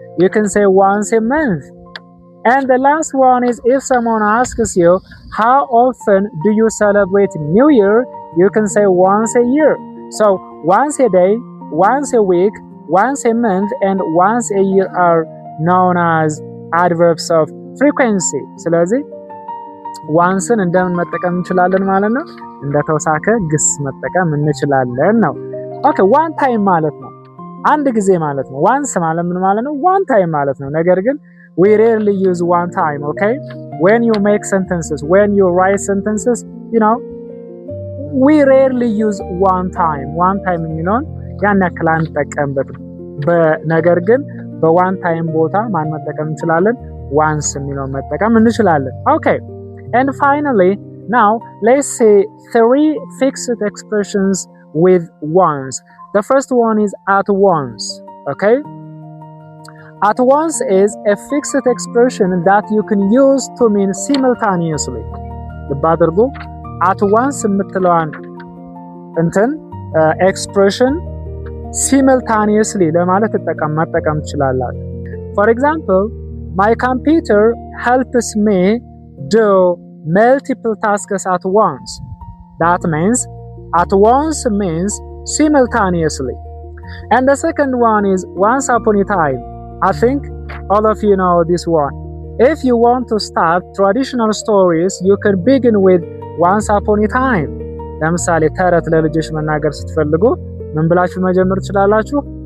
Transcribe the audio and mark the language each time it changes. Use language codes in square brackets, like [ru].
[en] You can say once a month. And the last one is if someone asks you, how often do you celebrate New Year? You can say once a year. So once a day, once a week, once a month, and once a year are known as adverbs of frequency. [am] ስለዚህ onceን እንደምን መጠቀም እንችላለን ማለት ነው? እንደተወሳከ ግስ መጠቀም እንችላለን ነው። ኦኬ one time ማለት ነው፣ አንድ ጊዜ ማለት ነው። once ማለት ምን ማለት ነው? [en] one time [am] ማለት ነው። ነገር ግን [en] we rarely use one time, okay? When you make sentences, when you write sentences, you know, we rarely use one time. One time [am] የሚለውን ያን ያክል አንጠቀምበትም። በነገር ግን በዋን ታይም ቦታ ማን መጠቀም እንችላለን? ዋንስ የሚለውን መጠቀም እንችላለን። [en] Okay, and finally now let's say three fixed expressions with once. The first one is at once. Okay, at once is a fixed expression that you can use to mean simultaneously. [am] ልብ አድርጉ። at once የምትለዋን እንትን expression simultaneously ለማለት መጠቀም ትችላላችሁ። [en] For example, my computer helps me do multiple tasks at once. That means at once means simultaneously. And the second one is once upon a time. I think all of you know this one. If you want to start traditional stories, you can begin with once upon a time. [am] ለምሳሌ ተረት ለልጆች መናገር ስትፈልጉ ምን ብላችሁ መጀመር ትችላላችሁ?